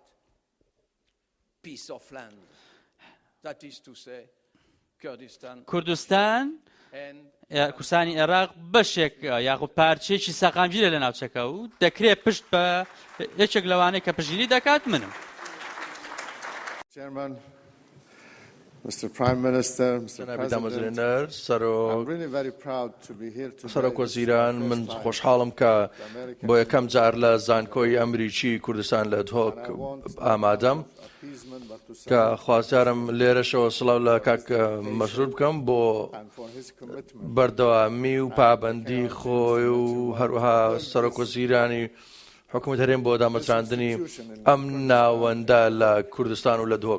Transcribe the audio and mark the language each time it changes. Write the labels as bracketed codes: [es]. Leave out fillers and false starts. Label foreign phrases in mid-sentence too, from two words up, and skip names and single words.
[ckb] کوردستان کوردستانی عێراق بەشێک یاخود پارچێکی سەقامگیرە لە ناوچەکە و دەکرێت پشت بە یەکێک لەوانەیە کە پشگیری دەکات منم. [en] Mr. Prime Minister, Mr. President, I'm really very proud to be here today. [ckb] سەرۆک وەزیران من خۆشحاڵم کە بۆ یەکەم جار لە زانکۆی ئەمریکی کوردستان لە دهۆک ئامادەم کە خواستیارم لێرەشەوە سڵاو لە کاک مەسرور بکەم بۆ بەردەوامی و پابەندی خۆی و هەروەها سەرۆک وەزیرانی حکوومەت هەرێم بۆ دامەزراندنی ئەم ناوەندە لە کوردستان و لە دهۆک.